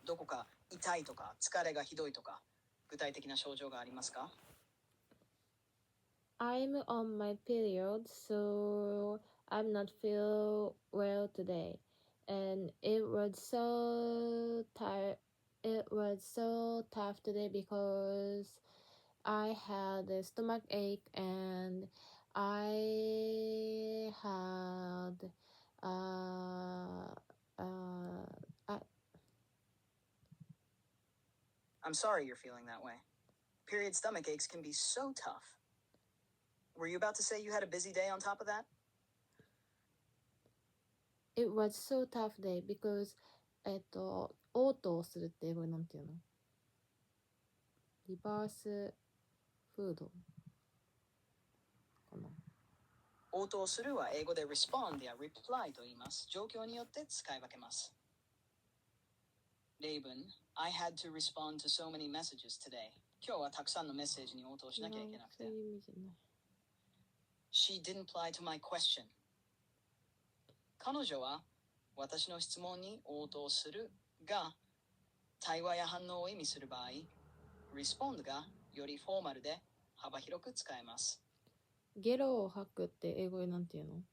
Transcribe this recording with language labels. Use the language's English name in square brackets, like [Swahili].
[Japanese] どこか痛いとか疲れがひどいとか具体的な症状がありますか？ [English] I'm on my period, so I'm not feel well today. And it was so tired. It was so tough today because I had a stomach ache and I had uh uh I'm sorry you're feeling that way. Period stomach aches can be so tough. Were you about to say you had a busy day on top of that? It was so tough day because [Japanese] 応答するって英語でなんていうの？ [English] リバースフードかな。 [Japanese] 応答するは英語で respond や reply と言います。状況によって使い分けます。 [English] 例文 I had to respond to so many messages today. [Japanese] 今日はたくさんのメッセージに応答しなきゃいけなくて。そういう意味じゃない。 [English] She didn't reply to my question. [Japanese] 彼女は私の質問に応答するが、対話や反応を意味する場合、respond がよりフォーマルで幅広く使えます。ゲロを吐くって英語でなんていうの？